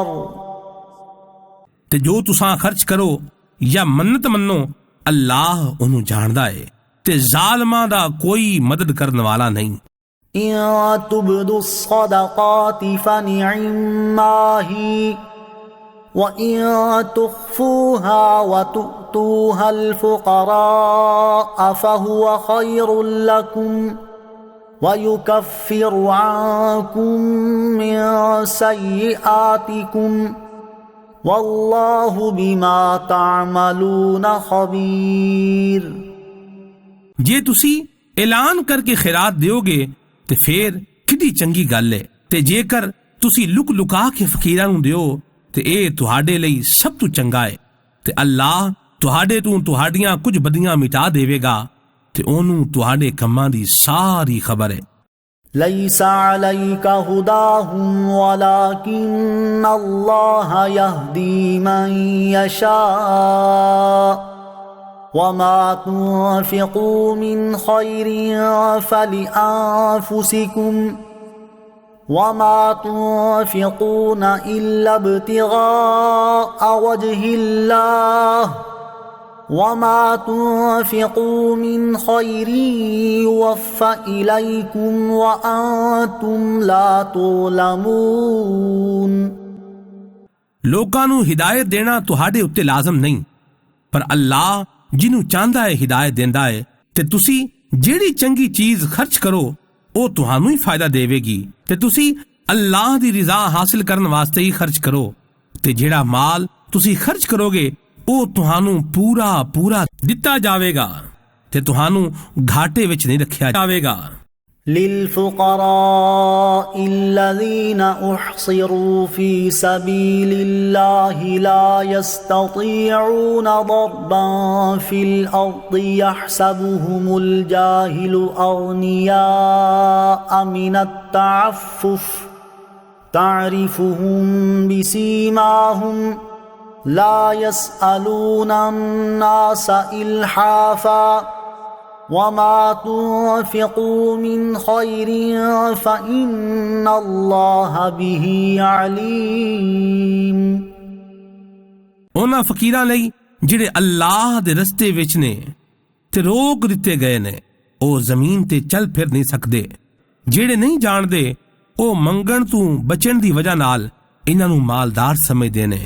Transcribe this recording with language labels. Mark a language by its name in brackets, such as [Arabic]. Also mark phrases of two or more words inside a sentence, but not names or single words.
[Punjabi] ਤੇ ਜੋ ਤੁਸਾਂ ਖਰਚ ਕਰੋ ਜਾਂ ਮੰਨਤ ਮੰਨੋ ਅੱਲਾਹ ਉਹਨੂੰ ਜਾਣਦਾ ਏ ਤੇ ਜ਼ਾਲਮਾਂ ਦਾ ਕੋਈ ਮਦਦ ਕਰਨ ਵਾਲਾ ਨਹੀਂ। [Arabic] إن تبدوا الصدقات فنعما هي وإن تخفوها وتؤتوها الفقراء فهو خير لكم ويكفر عنكم من سيئاتكم والله بما تعملون خبير۔ [Punjabi] ਜੇ ਤੁਸੀਂ ਐਲਾਨ ਕਰਕੇ ਖੈਰਾਤ ਦਿਓਗੇ ਤੇ ਫੇਰ ਕਿੰਨੀ ਚੰਗੀ ਗੱਲ ਹੈ ਤੇ ਜੇਕਰ ਤੁਸੀਂ ਲੁਕ ਲੁਕਾ ਕੇ ਫਕੀਰਾਂ ਨੂੰ ਦਿਓ ਤੇ ਇਹ ਤੁਹਾਡੇ ਲਈ ਸਭ ਤੋਂ ਚੰਗਾ ਹੈ ਤੇ ਅੱਲਾਹ ਤੁਹਾਡੇ ਤੋਂ ਤੁਹਾਡੀਆਂ ਕੁਝ ਬਦੀਆਂ ਮਿਟਾ ਦੇਵੇਗਾ ਤੇ ਉਹਨੂੰ ਤੁਹਾਡੇ ਕੰਮਾਂ ਦੀ ਸਾਰੀ ਖਬਰ ਹੈ۔ [Arabic] ليس عليك هداهم ولكن الله يهدي من يشاء وما تنفقوا من خير فلأنفسكم وما تنفقون إلا ابتغاء وجه الله وما تنفقوا من خير يوفى إليكم وأنتم لا تظلمون। [Punjabi] ਲੋਕਾਂ ਨੂੰ ਹਿਦਾਇਤ ਦੇਣਾ ਤੁਹਾਡੇ ਉੱਤੇ ਲਾਜ਼ਮ ਨਹੀਂ, ਪਰ ਅੱਲਾਹ ਜਿਹਨੂੰ ਚਾਹੁੰਦਾ ਹੈ ਹਿਦਾਇਤ ਦਿੰਦਾ ਹੈ। ਤੇ ਤੁਸੀਂ ਜਿਹੜੀ ਚੰਗੀ ਚੀਜ਼ ਖਰਚ ਕਰੋ ਉਹ ਤੁਹਾਨੂੰ ਹੀ ਫਾਇਦਾ ਦੇਵੇਗੀ, ਤੇ ਤੁਸੀਂ ਅੱਲਾਹ ਦੀ ਰਿਜ਼ਾ ਹਾਸਿਲ ਕਰਨ ਵਾਸਤੇ ਹੀ ਖਰਚ ਕਰੋ। ਤੇ ਜਿਹੜਾ ਮਾਲ ਤੁਸੀਂ ਖਰਚ ਕਰੋਗੇ ਉਹ ਤੁਹਾਨੂੰ ਪੂਰਾ ਦਿੱਤਾ ਜਾਵੇਗਾ ਤੇ ਤੁਹਾਨੂੰ ਘਾਟੇ ਵਿੱਚ ਨਹੀਂ ਰੱਖਿਆ ਜਾਵੇਗਾ। [Arabic] للفقراء الذين أحصروا في سبيل الله لا يستطيعون ضربا في الأرض يحسبهم الجاهل أغنياء من التعفف تعرفهم بسيماهم لا يسألون الناس إلحافا وما تنفقوا من خير فإن الله به عليم۔ [Punjabi] ਉਹਨਾਂ ਫਕੀਰਾਂ ਲਈ ਜਿਹੜੇ ਅੱਲਾਹ ਦੇ ਰਸਤੇ ਵਿੱਚ ਨੇ ਤੇ ਰੋਕ ਦਿੱਤੇ ਗਏ ਨੇ, ਉਹ ਜ਼ਮੀਨ ਤੇ ਚੱਲ ਫਿਰ ਨਹੀਂ ਸਕਦੇ। ਜਿਹੜੇ ਨਹੀਂ ਜਾਣਦੇ ਉਹ ਮੰਗਣ ਤੋਂ ਬਚਣ ਦੀ ਵਜ੍ਹਾ ਨਾਲ ਇਹਨਾਂ ਨੂੰ ਮਾਲਦਾਰ ਸਮਝਦੇ ਨੇ।